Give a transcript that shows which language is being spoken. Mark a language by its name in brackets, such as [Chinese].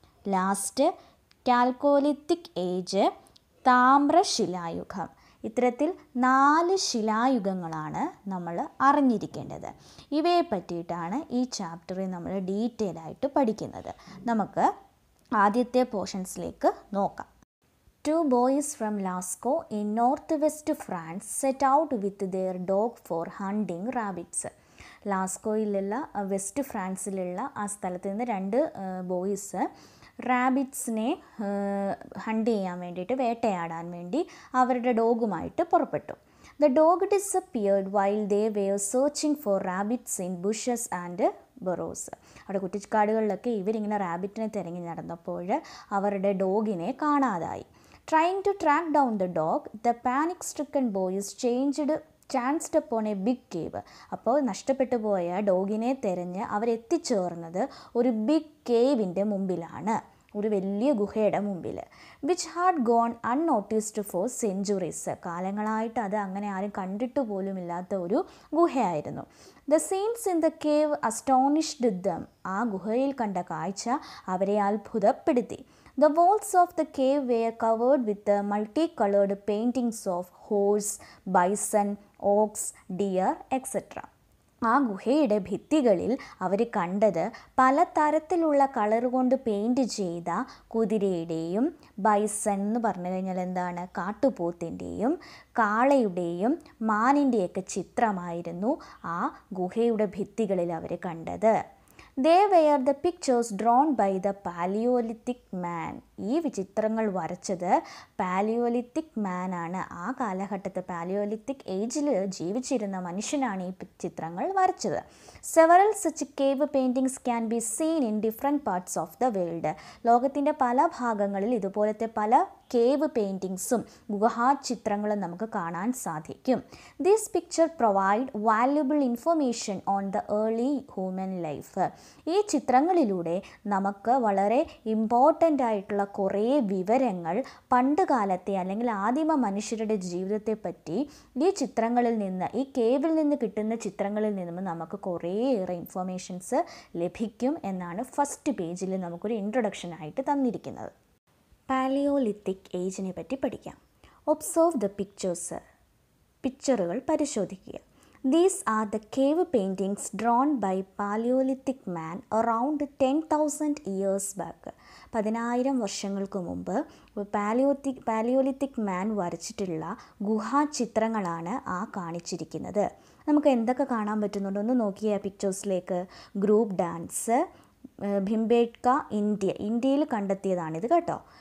[Malayalam] Last Chalcolithic age, താമ്രശിലായുഗം. ഇത്തരത്തിൽ 4 ശിലായുഗങ്ങളാണ് നമ്മൾ അറിഞ്ഞിരിക്കേണ്ടത്. ഇവയെ പറ്റിയിട്ടാണ് ഈ ചാപ്റ്ററിൽ നമ്മൾ ഡീറ്റെയിൽ ആയിട്ട് പഠിക്കുന്നത്. നമുക്ക് ആദ്യത്തെ പോർഷൻസിലേക്ക് നോക്കാം. [English] 2 boys from Lascaux in northwest France set out with their dog for hunting rabbits. [Malayalam] ലാസ്കോയിലുള്ള west ഫ്രാൻസിലുള്ള ആ സ്ഥലത്ത് നിന്ന് 2 ബോയ്സ് റാബിറ്റ്സിനെ ഹണ്ട് ചെയ്യാൻ വേണ്ടിയിട്ട്, വേട്ടയാടാൻ വേണ്ടി അവരുടെ ഡോഗുമായിട്ട് പുറപ്പെട്ടു. [English] The dog disappeared while they were searching for rabbits in bushes and burrows. [Malayalam] അവിടെ കുറ്റിക്കാടുകളിലൊക്കെ ഇവരിങ്ങനെ റാബിറ്റിനെ തിരഞ്ഞു നടന്നപ്പോൾ അവരുടെ ഡോഗിനെ കാണാതായി. [English] Trying to track down the dog, the panic-stricken boys chanced upon a big cave. [Malayalam] അപ്പോൾ നഷ്ടപ്പെട്ടു പോയ ഡോഗിനെ തിരഞ്ഞ് അവരെത്തിച്ചേർന്നത് ഒരു ബിഗ് കേവിൻ്റെ മുമ്പിലാണ്, ഒരു വലിയ ഗുഹയുടെ മുമ്പിൽ. [English] Which had gone unnoticed for centuries. [Malayalam] കാലങ്ങളായിട്ട് അത് അങ്ങനെ ആരും കണ്ടിട്ട് പോലും ഇല്ലാത്ത ഒരു ഗുഹയായിരുന്നു. [English] The scenes in the cave astonished them. [Malayalam] ആ ഗുഹയിൽ കണ്ട കാഴ്ച അവരെ അത്ഭുതപ്പെടുത്തി. [English] The walls of the cave were covered with multicolored paintings of horse, bison, ox, deer, etc. [Malayalam] ആ ഗുഹയുടെ ഭിത്തികളിൽ അവർ കണ്ടത് പല തരത്തിലുള്ള കളർ കൊണ്ട് പെയിൻറ് ചെയ്ത കുതിരയുടെയും, ബൈസൺ എന്ന് പറഞ്ഞു കഴിഞ്ഞാൽ എന്താണ്, കാട്ടുപോത്തിൻ്റെയും കാളയുടെയും മാനിൻ്റെയൊക്കെ ചിത്രമായിരുന്നു ആ ഗുഹയുടെ ഭിത്തികളിൽ അവർ കണ്ടത്. [English] They were the pictures drawn by the Paleolithic man. [Malayalam] ഈ ചിത്രങ്ങൾ വരച്ചത് പാലിയോലിത്തിക് മാൻ ആണ്. ആ കാലഘട്ടത്തെ പാലിയോലിത്തിക് ഏജിൽ ജീവിച്ചിരുന്ന മനുഷ്യനാണ് ഈ ചിത്രങ്ങൾ വരച്ചത്. [English] Several such cave paintings can be seen in different parts of the world. [Malayalam] ലോകത്തിൻ്റെ പല ഭാഗങ്ങളിൽ ഇതുപോലത്തെ പല കേവ് പെയിൻറ്റിങ്സും ഗുഹാ ചിത്രങ്ങളും നമുക്ക് കാണാൻ സാധിക്കും. [English] This picture provide valuable information on the early human life. [Malayalam] ഈ ചിത്രങ്ങളിലൂടെ നമുക്ക് വളരെ ഇമ്പോർട്ടൻ്റ് ആയിട്ടുള്ള കുറേ വിവരങ്ങൾ പണ്ട് കാലത്തെ അല്ലെങ്കിൽ ആദിമ മനുഷ്യരുടെ ജീവിതത്തെ പറ്റി ഈ ചിത്രങ്ങളിൽ നിന്ന്, ഈ കേവിൽ നിന്ന് കിട്ടുന്ന ചിത്രങ്ങളിൽ നിന്നും നമുക്ക് കുറേയേറെ ഇൻഫർമേഷൻസ് ലഭിക്കും എന്നാണ് ഫസ്റ്റ് പേജിൽ നമുക്കൊരു ഇൻട്രൊഡക്ഷൻ ആയിട്ട് തന്നിരിക്കുന്നത്. പാലിയോലിത്തിക് ഏജിനെ പറ്റി പഠിക്കാം. [English] Observe the pictures. [Malayalam] പിക്ചറുകൾ പരിശോധിക്കുക. [English] These are the cave paintings drawn by Paleolithic man around 10,000 years back. [Malayalam] 10,000 വർഷങ്ങൾക്ക് മുമ്പ് പാലിയോലിത്തിക് മാൻ വരച്ചിട്ടുള്ള ഗുഹാ ചിത്രങ്ങളാണ് ആ കാണിച്ചിരിക്കുന്നത്. നമുക്ക് എന്തൊക്കെ കാണാൻ പറ്റുന്നുണ്ടോ ഒന്ന് നോക്കിയ പിക്ചേഴ്സിലേക്ക്. ഗ്രൂപ്പ് ഡാൻസ്, ഭിംബേട്ക ഇന്ത്യയിൽ കണ്ടെത്തിയതാണിത് കേട്ടോ.